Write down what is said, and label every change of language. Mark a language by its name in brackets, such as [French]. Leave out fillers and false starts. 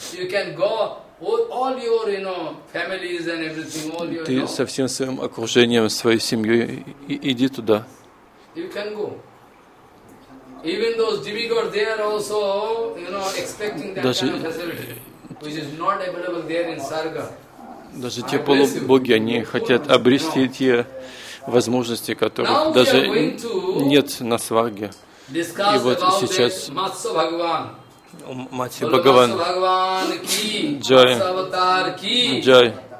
[English] You can go all your, you know, families and everything, all your. [Russian] Ты со всем своим окружением, своей семьей, иди туда. [English] You can go. Even those demigods, they are also, you know, expecting that kind of facility, which is not available there in Sarga. [Russian] Даже те полубоги, они хотят обрести те возможности, которых даже нет на Сварге. И вот сейчас Матси Бхагаван, Джай, Джай.